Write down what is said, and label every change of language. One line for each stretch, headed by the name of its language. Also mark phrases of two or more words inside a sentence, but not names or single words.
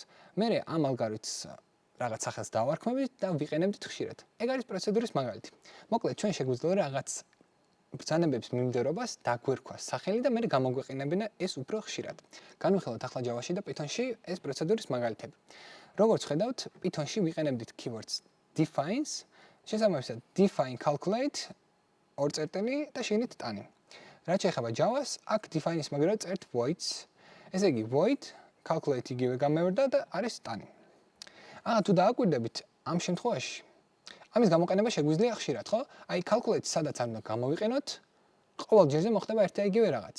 Georgian: მე ამ ალგორითმს რაღაც სახელს დავარქმევით და ვიყენებდით ხშირად. ეგ არის პროცედურის მაგალითი. მოკლედ ჩვენ შეგვიძლია რაღაც ბრძანებების მიმდევრობას დაგვერქვას სახელი და მე გამოგვეყენებინა ეს უფრო ხშირად. განვიხილოთ ახლა Java-ში და Python-ში ეს პროცედურის მაგალითები. როგორც ხედავთ, Python-ში ვიყენებდით
English: keywords defines,
Georgian: შესაბამისად
English: define calculate,
Georgian: ორ წერტილი და შიგნით ტანი. რაც შეეხება Java-ს, აქ define-ის მაგალითად წერთ voids. ესე იგი
English: void calculate
Georgian: იგივე გამეორდა და არის ტანი. ახლა თუ დააკვირდებით ამ შემთხვევაში ამის გამოყენება შეგვიძლია ხშირად, ხო? აი calculate-ს სადაც არ უნდა გამოვიყენოთ, ყოველ ჯერზე მოხდება ერთ და იგივე რაღაც.